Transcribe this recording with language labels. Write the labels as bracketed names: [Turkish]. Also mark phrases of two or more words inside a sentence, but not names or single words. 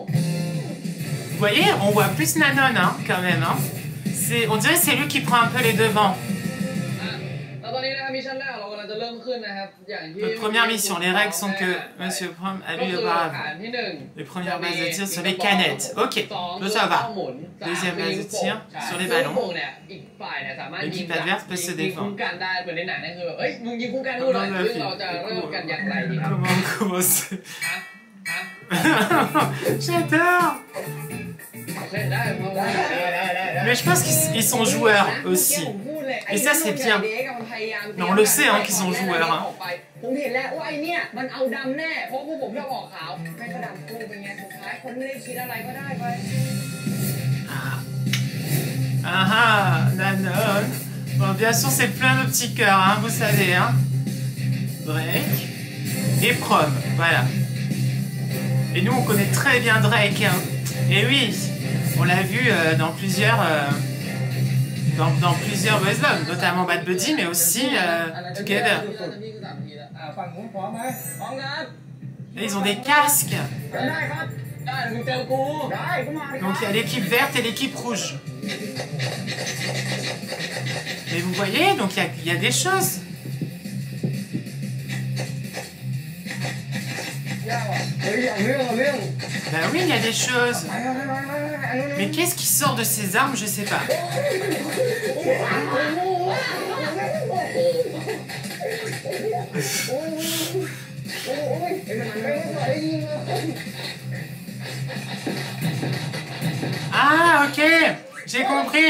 [French] Vous voyez, on voit plus Nanon hein, quand même. Hein. On dirait que c'est lui qui prend un peu les devants. [Thai] แล้วตอนนี้นะครับมิชชั่นแรกเรากำลังจะเริ่มขึ้นนะครับอย่างที่ [French] Notre première mission, les règles sont que Monsieur Prom a lu le brave. [Thai] ที่ [French] Les premières bases de tir sur les canettes. Ok, ça va. Deuxième base de tir sur les ballons. L'équipe adverse peut se défendre. [Thai] กันได้เหมือนในหนังนั่นคือเอ้ยมึงยิงคุ้มกันนู่นหน่อยซึ่งเราจะเริ่มกันอย่างไรดีครับ [French] Comment commencer [Thai] ฮะ [French] J'adore. [Thai] โอเคได้พอได้ [French] Mais je pense qu'ils sont joueurs aussi. Et ça, c'est bien. Mais on le sait hein, qu'ils sont joueurs. Hein. [Thai] ผมเห็นแล้วว่าไอเนี่ยมันเอาดำแน่เพราะพวกผมชอบออกขาวแม่งก็ดำคู่เป็นไงสุดท้ายคนไม่ได้คิดอะไรก็ได้ไป [French] Ah ah, Nanon. Bon, bien sûr, c'est plein de petits cœurs, hein, vous savez, hein. Drake et Prom, voilà. Et nous, on connaît très bien Drake, hein. Et oui, on l'a vu dans plusieurs [English] boys love, [French] notamment Bad Buddy, mais aussi Together. [Thai] ฝั่งนู้นพร้อมไหม พร้อมครับ [French] Et ils ont des casques. [Thai] ได้ครับได้มึงเจอกูได้กูมา [French] Donc il y a l'équipe verte et l'équipe rouge. Mais vous voyez, donc il y a des choses. [Thai] เฮ้ยเอาเรื่อง [French] Ben oui, il y a des choses. Mais qu'est-ce qui sort de ces armes, je sais pas. Ah, ok, j'ai compris.